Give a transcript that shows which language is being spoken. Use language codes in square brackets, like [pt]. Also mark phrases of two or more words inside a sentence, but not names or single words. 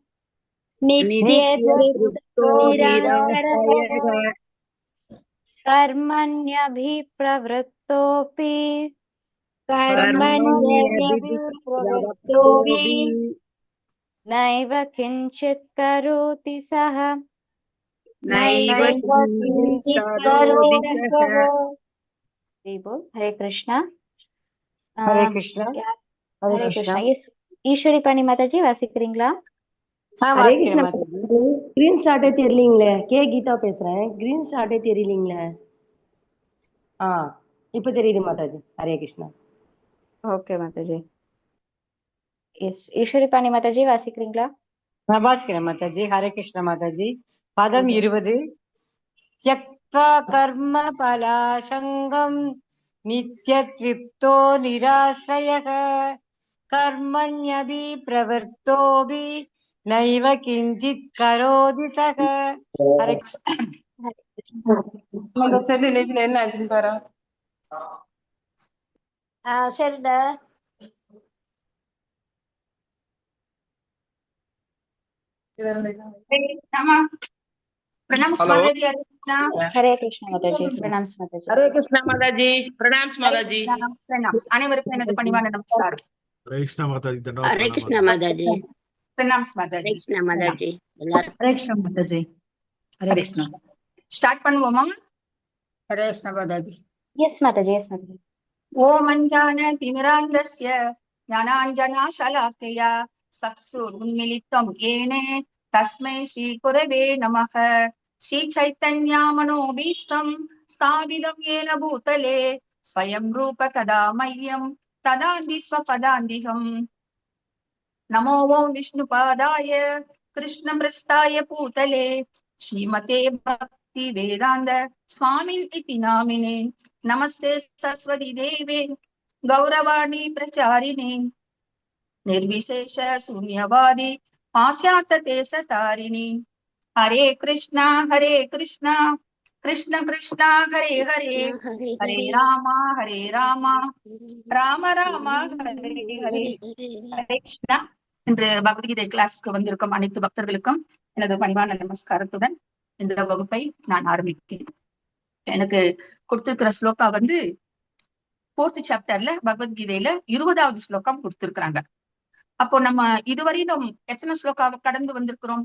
[sa] कर्मण्यभिप्रवृत्तोऽपि नैव किञ्चित् करोति सः हरे कृष्णा। हरे कृष्णा. हरे कृष्णा. [ta] எஸ் ஈஸ்வரி பாணி மாதாஜி வாசிக்கிறீங்களா? ஹரே கிருஷ்ணா மாதாஜி. [en] green start [ta] தெரியலீங்களே. கே கீதா பேசுறேன். [en] green start [ta] தெரியலீங்களே. இப்ப தெரியுது மாதாஜி. ஹரே கிருஷ்ணா. ஓகே மாதாஜி. எஸ் ஈஸ்வரி பாணி மாதாஜி வாசிக்கிறீங்களா? நான் வாசிக்கிறேன் மாதாஜி. ஹரே கிருஷ்ணா மாதாஜி. பதம் 20. [sa] त्यक्त्वा कर्म फलासंगम् नित्यतृप्तो निराश्रयः कर्मण्यभिप्रवृत्तोऽपि नैव किञ्चित् करोति सः. हरे [ta] என்ன ஆச்சுன்னு பாரு. சரிடா. [hi] प्रणाम माताजी. हरे कृष्णा माताजी. प्रणाम माताजी. हरे कृष्णा माताजी. प्रणाम माताजी. प्रणाम. [ta] அனைவருக்கும் எனது பணிவான நமஸ்காரம். [hi] हरे कृष्णा माताजी. हरे कृष्णा माताजी. प्रणाम हरे माताजी. कृष्णा माताजी. எல்லாரும் हरे कृष्णा माताजी. हरे कृष्णा. [ta] ஸ்டார்ட் பண்ணுவோமா? [hi] हरे कृष्णा माताजी. [ta] எஸ் மாதாஜி. எஸ் மாதாஜி. [sa] ओमञ्जानतिमिरान्धस्य ज्ञानाञ्जनशलाकया चक्षुरुन्मिलितं येन तस्मै श्रीगुरवे नमः। श्रीचैतन्यमनोभीष्टं स्थापितं येन भूतले स्वयं रूप कदा मह्यं तदान्ति स्वपदान्तिकम्। नमो ओं विष्णुपादाय कृष्णमृष्टाय पूतले श्रीमते भक्ति वेदांत स्वामिन् इति नामिने। नमस्ते सरस्वती देवे गौरवाणी प्रचारिणे निर्विशेष शून्यवादी पाश्चात्य सतारिणी। हरे कृष्णा कृष्ण कृष्ण हरे हरे, हरे हरे हरे राम राम राम हरे हरे। हरे हरे [ta] ஹரே கிருஷ்ணா. இன்று பகவத்கீதை கிளாஸ்க்கு வந்திருக்கும் அனைத்து பக்தர்களுக்கும் எனது பணிவான நமஸ்காரத்துடன் இந்த வகுப்பை நான் ஆரம்பிக்கிறேன். எனக்கு கொடுத்திருக்கிற ஸ்லோகா வந்து 4th சாப்டர்ல பகவத்கீதையில 20வது ஸ்லோகம் கொடுத்திருக்கிறாங்க. அப்போ நம்ம இதுவரையிலும் எத்தனை ஸ்லோகா கடந்து வந்திருக்கிறோம்?